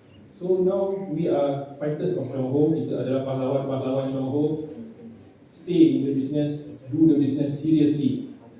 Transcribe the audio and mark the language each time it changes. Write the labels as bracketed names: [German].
[English] So now we are fighters of Shongho. [Malay] Kita adalah pahlawan-pahlawan Shongho. [English] Stay in the business, do the business seriously.